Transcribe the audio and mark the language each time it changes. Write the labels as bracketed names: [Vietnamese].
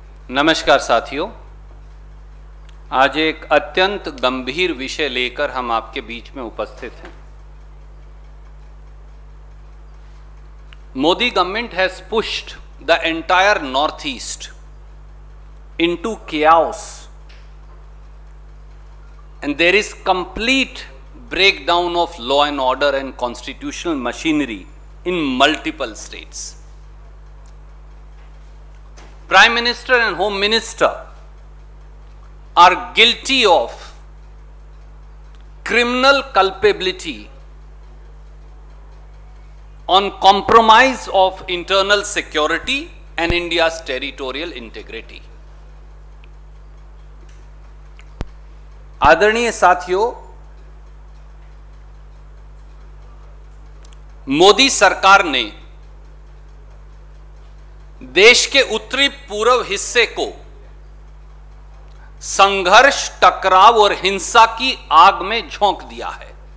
[Hindi] नमस्कार साथियों, आज एक अत्यंत गंभीर विषय लेकर हम आपके बीच में उपस्थित हैं। [English] Modi government has pushed the entire north east into chaos and there is complete breakdown of law and order and constitutional machinery in multiple states. Prime Minister and Home Minister are guilty of criminal culpability on compromise of internal security and India's territorial integrity. [Hindi] आदरणीय साथियों, मोदी सरकार ने देश के उत्तरी पूर्व हिस्से को संघर्ष, टकराव और हिंसा की आग में झोंक दिया है।